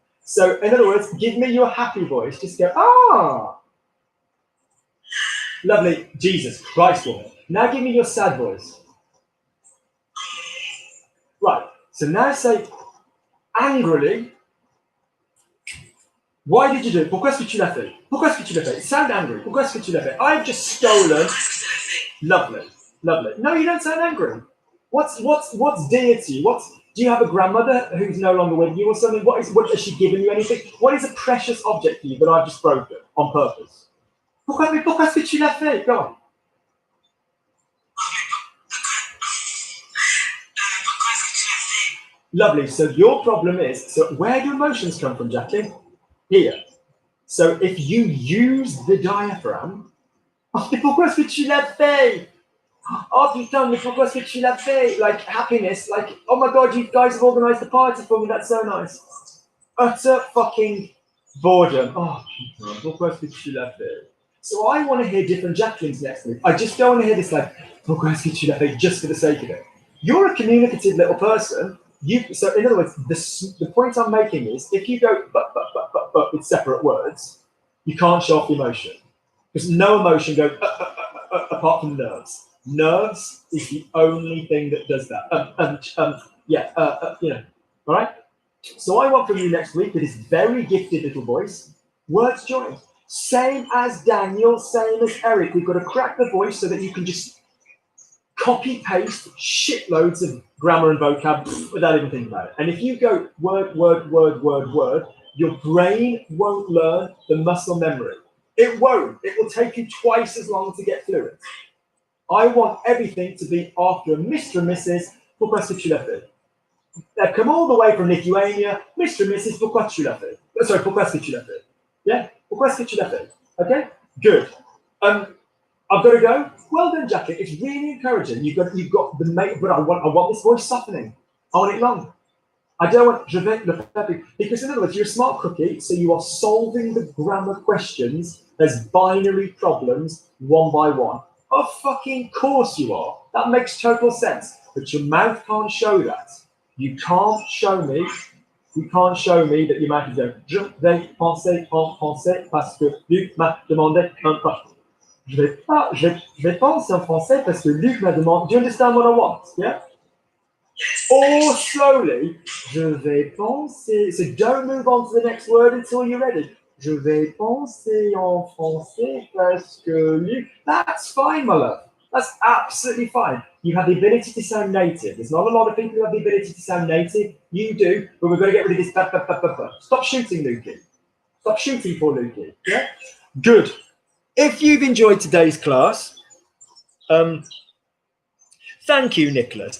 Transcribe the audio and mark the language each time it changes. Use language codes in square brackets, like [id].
[en] So, in other words, give me your happy voice. Just go, ah. Lovely. Jesus Christ, woman. Now give me your sad voice. Right. So now say, angrily, why did you do it? [fr] Pourquoi est-ce que tu l'as fait? Pourquoi est-ce que tu l'as fait? [en] Sound angry. [fr] Pourquoi est-ce que tu l'as fait? [en] I've just stolen. Lovely. Lovely. No, you don't sound angry. What's dear to you? Do you have a grandmother who's no longer with you or something? What has she given you anything? What is a precious object for you that I've just broken on purpose? [fr] Pourquoi est-ce que tu l'as fait? [en] Go on. Lovely. So your problem is, so where do emotions come from, Jacqueline? Here. So if you use the diaphragm, [fr] oh, mais pourquoi est-ce que tu l'as fait? Oh putain, mais pourquoi est-ce que tu l'as fait? [en] Like happiness, like, oh my god, you guys have organised the party for me, that's so nice. Utter fucking boredom. [fr] Oh putain, pourquoi est-ce que tu l'as fait? [en] So I want to hear different Jacquelines next week. I just don't want to hear this like, [fr] pourquoi est-ce que tu l'as fait, [en] just for the sake of it. You're a communicative little person. So in other words, the point I'm making is, if you go but with separate words, you can't show off emotion. Because no emotion goes apart from nerves. Nerves is the only thing that does that. You know, all right? So I want from you next week with this very gifted little voice, words joined. Same as Daniel, same as Eric. We've got to crack the voice so that you can just copy-paste shitloads of grammar and vocab without even thinking about it. And if you go word, your brain won't learn the muscle memory. It won't. It will take you twice as long to get fluent. I want everything to be after a Mr. and Mrs. [fr] Pourquoi est-ce que tu l'as fait? [en] They've come all the way from Lithuania. [fr] Mr. and Mrs. Pourquoi tu l'as fait? [en] Sorry, [fr] pourquoi est-ce que tu l'as fait? [en] Yeah? [fr] Pourquoi est-ce que tu l'as fait? [en] Okay? Good. I've got to go. Well done, Jacqueline. It's really encouraging. You've got the mate, but I want this voice softening. I want it long. I don't want [fr] je vais le faire [en] because in other words, you're a smart cookie, so you are solving the grammar questions as binary problems one by one. Of fucking course you are. That makes total sense. But your mouth can't show that. You can't show me that your mouth is going. [fr] Je vais penser en français parce que Luc m'a demandé un question. Je vais penser en français parce que Luc m'a demandé. [en] Do you understand what I want? Yeah? Or slowly, [fr] je vais penser. [en] So don't move on to the next word until you're ready. [fr] Je vais penser en français parce que Luc. [en] That's fine, my love. That's absolutely fine. You have the ability to sound native. There's not a lot of people who have the ability to sound native. You do, but we've got to get rid of this. Stop shooting, Lukey. Stop shooting, poor Lukey. Yeah? Good. If you've enjoyed today's class, thank you, Nicholas.